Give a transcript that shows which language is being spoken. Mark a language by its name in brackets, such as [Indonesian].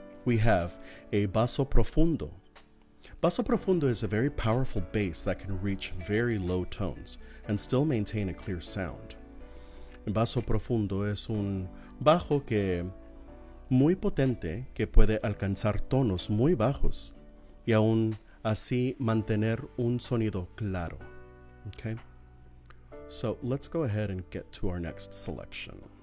[English] We have a basso profundo. Basso profundo is a very powerful bass that can reach very low tones and still maintain a clear sound. [Spanish] El basso profundo es un bajo muy potente que puede alcanzar tonos muy bajos y aún así mantener un sonido claro. [English] Okay? So let's go ahead and get to our next selection.